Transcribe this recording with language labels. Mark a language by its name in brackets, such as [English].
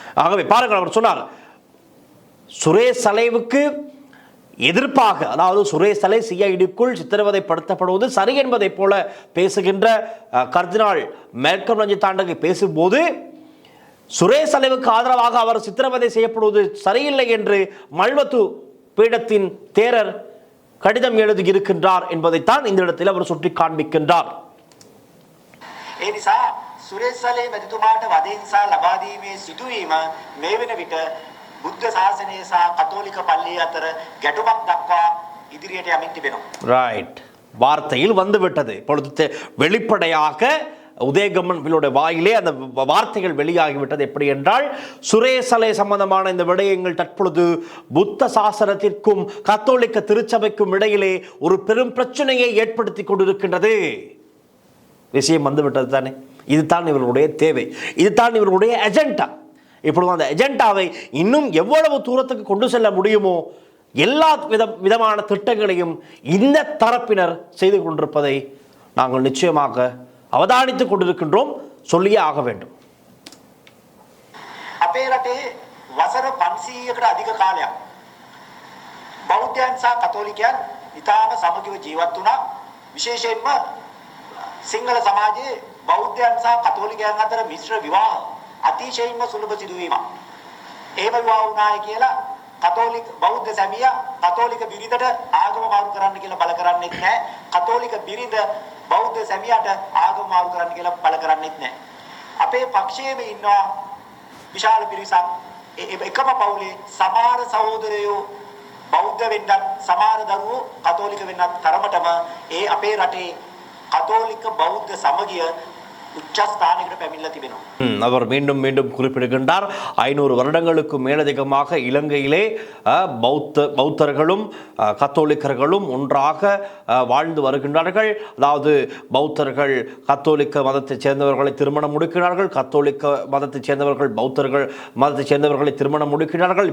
[Tamil] ஆகவே பாருங்கள், அவர் சொன்னார் சுரேஷ் சலேவுக்கு எதிர்ப்பாக, அதாவது சுரேஷ் சலே சிஐடிக்குள் சித்திரவதைப்படுத்தப்படுவது சரி என்பதை போல பேசுகின்ற கர்தினால் மேல்கம் ரஞ்சித்தாண்டகை பேசும்போது சுரேஷ் சலேவுக்கு ஆதரவாக அவர் சித்திரவதை செய்யப்படுவது சரியில்லை என்று மல்வத்து பீடத்தின் தேரர் கடிதம் எழுதியிருக்கின்றார் என்பதைத்தான் இந்த இடத்தில் அவர் சுட்டி காண்பிக்கின்றார். [Sinhala] ඒ නිසා සුරේෂ් සලේ මැතිතුමාට වදෙන්සා ලබා දීමේ සිදුවීම මේ වෙන විට බුද්ධ ශාසනය සහ කතෝලික පල්ලිය අතර ගැටුමක් දක්වා ඉදිරියට යමින් තිබෙනවා. [Tamil] ரைட், வார்த்தையில் வந்துவிட்டது. இப்பொழுது வெளிப்படையாக உதயகம்மன் வாயிலே அந்த வார்த்தைகள் வெளியாகிவிட்டது. எப்படி என்றால், சுரேஷ் சலே சம்பந்தமான இந்த விடயங்கள் தற்பொழுது புத்த சாசனத்திற்கும் கத்தோலிக்க திருச்சபைக்கும் இடையிலே ஒரு பெரும் பிரச்சனையை ஏற்படுத்தி கொண்டிருக்கின்றது. விஷயம் வந்துவிட்டது தானே. இதுதான் இவர்களுடைய தேவை, இதுதான் இவர்களுடைய அஜெண்டா. இப்பொழுது அந்த அஜெண்டாவை இன்னும் எவ்வளவு தூரத்துக்கு கொண்டு செல்ல முடியுமோ எல்லா விதமான திட்டங்களையும் இந்த தரப்பினர் செய்து கொண்டிருப்பதை நாங்கள் நிச்சயமாக அவதானித்துக் கொண்டிருக்கின்றோம், சொல்லியே ஆக வேண்டும். [Sinhala] අපේ රටේ වසර 500කට අධික කාලයක් බෞද්ධයන් සහ කතෝලිකයන් ඉතාම සමගිව ජීවත් වුණා. විශේෂයෙන්ම සිංහල සමාජයේ බෞද්ධයන් සහ කතෝලිකයන් අතර මිශ්‍ර විවාහ අතිශයින්ම සුලභ සිදුවීමක්. එහෙම විවාහ වුණාය කියලා කතෝලික බෞද්ධ සැමියා කතෝලික බිරිඳට ආගම මාරු කරන්න කියලා බල කරන්නේත් නැහැ. කතෝලික බිරිඳ බෞද්ධ සැමියාට ආගම මාරු කරන්න කියලා බල කරන්නේත් නැහැ. අපේ පක්ෂයේම ඉන්නවා විශාල පිරිසක්. එකම පවුලේ සමහර සහෝදරයෝ බෞද්ධ වෙන්නත් සමහර දරුවෝ කතෝලික වෙන්නත් තරමටම ඒ අපේ රටේ කතෝලික බෞද්ධ සමගිය உச்சஸ்தானிகிட்ட පැමිණලා තිබෙනවා. [Tamil] அவர் மீண்டும் மீண்டும் குறிப்பிடுகின்றார், 500 வருடங்களுக்கு மேலதிகமாக இலங்கையிலே பௌத்தர்களும் கத்தோலிக்கர்களும் ஒன்றாக வாழ்ந்து வருகின்றார்கள். அதாவது பௌத்தர்கள் கத்தோலிக்க மதத்தைச் சேர்ந்தவர்களை திருமணம் முடிக்கிறார்கள், கத்தோலிக்க மதத்தைச் சேர்ந்தவர்கள் பௌத்தர்கள் மதத்தைச் சேர்ந்தவர்களை திருமணம் முடிக்கிறார்கள்.